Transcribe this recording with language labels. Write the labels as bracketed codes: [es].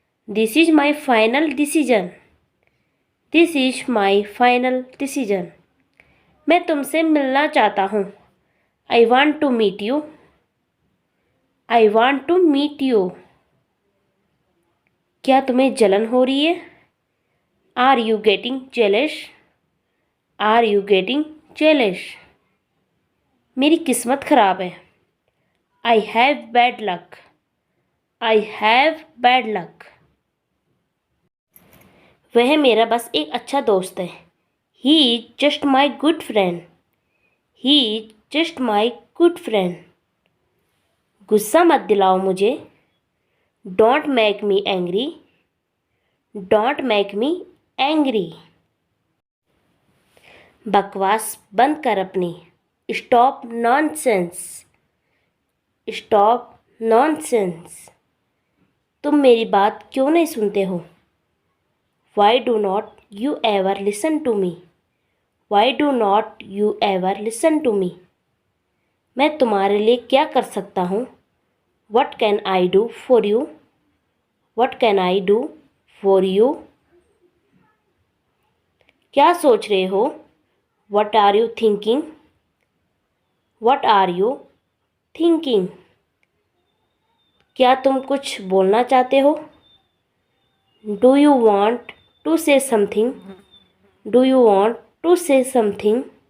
[en] This is my final decision. This is my final decision. [hi] मैं तुमसे मिलना चाहता हूँ. [en] I want to meet you. I want to meet you. [hi] क्या तुम्हें जलन हो रही है? [en] Are you getting jealous? Are you getting jealous? [hi] मेरी किस्मत खराब है. [en] I have bad luck. I have bad luck. [hi] वह मेरा बस एक अच्छा दोस्त है. [en] He is just my good friend. He is just my good friend. [hi] गुस्सा मत दिलाओ मुझे. [en] Don't make me angry. Don't make me angry. [hi] बकवास बंद कर अपनी. [en] Stop nonsense. Stop nonsense. [hi] तुम मेरी बात क्यों नहीं सुनते हो? [en] Why do not you ever listen to me? Why do not you ever listen to me? [hi] मैं तुम्हारे लिए क्या कर सकता हूँ? [en] What can I do for you? What can I do for you? [hi] क्या सोच रहे हो? [en] What are you thinking? What are you thinking? [hi] क्या तुम कुछ बोलना चाहते हो? [en] Do you want to say something? Do you want to say something?